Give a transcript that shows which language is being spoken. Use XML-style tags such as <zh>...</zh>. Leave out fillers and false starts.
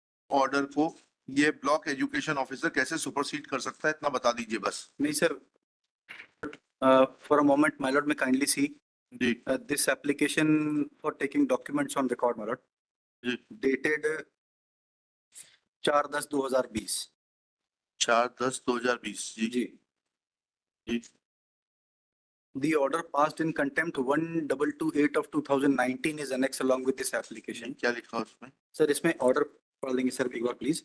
<hi>Order को ये block education officer कैसे सुपरसीड कर सकता है, इतना बता दीजिए बस। नहीं sir,</hi> <en>for a moment, my lord, may kindly see</en> <hi>ji</hi> <en>this application for taking documents on record, my lord,</en> <hi>ji</hi> <en>dated 4/10/2020.</en> <hi>4/10/2020 ji ji. Ji</hi> <en>The order passed in contempt 1228 of 2019 is annexed along with this application.</en> <hi>क्या लिखा उसमें? Sir इसमें order पढ़ लेंगे sir एक बार please.</hi>